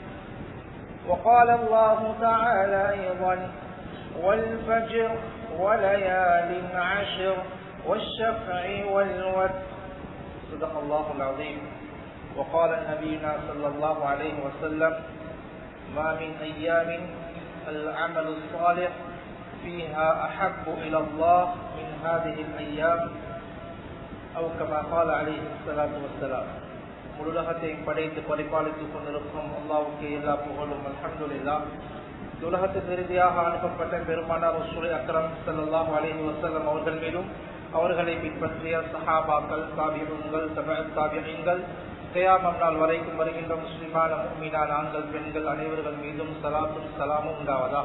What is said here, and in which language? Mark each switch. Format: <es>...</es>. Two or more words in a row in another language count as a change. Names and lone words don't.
<ar>وقال الله تعالى أيضا والفجر وليال عشر والشفع والوتر صدق الله العظيم وقال نبينا صلى الله عليه وسلم ما من أيام العمل الصالح فيها أحب إلى الله من هذه الأيام أو كما قال عليه الصلاة والسلام</ar> <ta>உலகத்தை படைத்து பரிபாலித்துக் கொண்டிருக்கும் அல்லாஹ்வுக்கே எல்லா புகழும் அல்ஹம்துலில்லாஹ். உலகத்தின் இறுதியாக அனுப்பப்பட்ட பெருமானார்</ta> <ar>رسول أكرم صلى الله عليه وسلم</ar> <ta>அவர்கள் மீதும் அவர்களை பின்பற்றிய சஹாபாக்கள் தாபிஊன்கள் தபஅத் தாபிஈன்கள் கியாமத் நாள் வரைக்கும் வருகின்ற முஸ்லிமான முஃமினான ஆண்கள் பெண்கள் அனைவர்கள் மீதும் ஸலாத்தும் ஸலாமும் உண்டாவதாக.</ta>